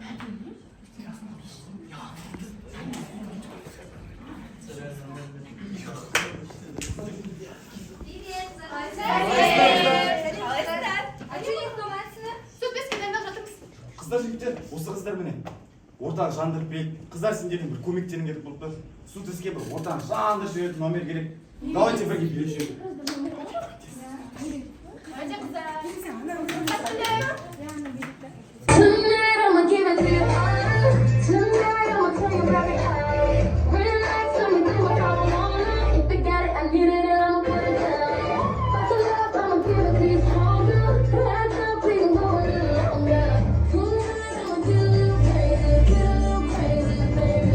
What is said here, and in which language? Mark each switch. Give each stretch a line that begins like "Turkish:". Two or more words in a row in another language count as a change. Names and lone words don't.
Kazakh: Қыздар жігіттер, осы қыздар міне. Ортаны жандырып береді. Қыздар сендердің бір көмектерің керек болып тұр. Студентке бір ортаны жандырып жіберетін номер керек. Давайте бірге билешейік.
Turkish: Hadi kızlar.
English: Tonight I'ma give it to you. Tonight I'ma tell you about it. Relax, let me do what I wanna. If you got it, I need it, and I'ma put it down. About your love, I'ma give it to you stronger. Hands up, we can go a little longer. Tonight I'ma do you crazy, baby.